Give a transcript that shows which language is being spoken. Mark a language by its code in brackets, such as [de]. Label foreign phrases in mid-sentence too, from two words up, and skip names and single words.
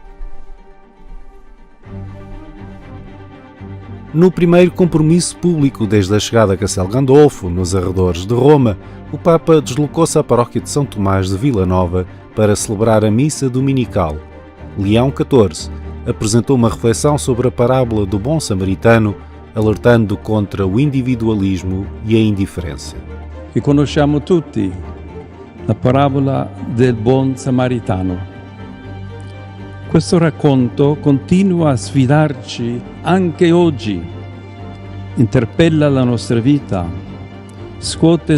[pt] No primeiro compromisso público desde a chegada a Castel Gandolfo, nos arredores de Roma, o Papa deslocou-se à paróquia de São Tomás de Vila Nova para celebrar a missa dominical. Leão XIV apresentou uma reflexão sobre a parábola do bom samaritano, alertando contra o individualismo e a indiferenza. [it] Che conosciamo tutti, la parabola del buon samaritano. Questo racconto continua a sfidarci anche oggi, interpella la nostra vita, scuote